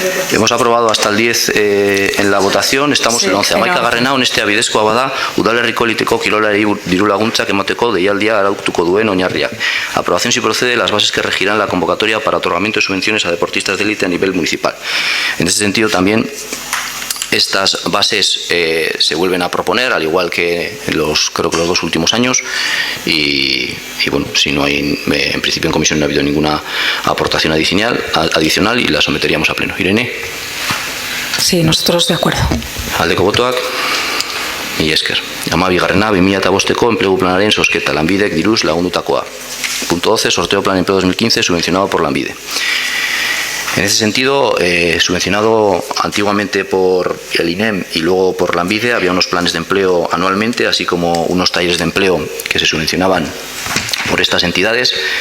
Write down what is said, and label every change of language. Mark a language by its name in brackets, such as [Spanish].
[Spanish] Hemos aprobado hasta el 10 en la votación, estamos en el 11. [Basque] Amaika garrena, honeste abidezkoa bada, udalerriko eliteko kirolari diru laguntzak emateko deialdia arautuko duen oinarriak. [Spanish] Aprobación si procede las bases que regirán la convocatoria para otorgamiento de subvenciones a deportistas de élite a nivel municipal. En este sentido también estas bases se vuelven a proponer, al igual que creo que los 2 últimos años, y bueno, si no hay, en principio en comisión no ha habido ninguna aportación adicional y la someteríamos a pleno. Irene. Sí, nosotros de acuerdo. [Basque] Aldeko botoak. Y esker. Amabi garrena, 2015ko enplegu planaren zozketa, Lanbidek diruz lagundutakoa. [Spanish] Punto 12, sorteo plan de empleo 2015 subvencionado por Lanbide. En ese sentido, subvencionado antiguamente por el INEM y luego por Lanbide, había unos planes de empleo anualmente, así como unos talleres de empleo que se subvencionaban por estas entidades.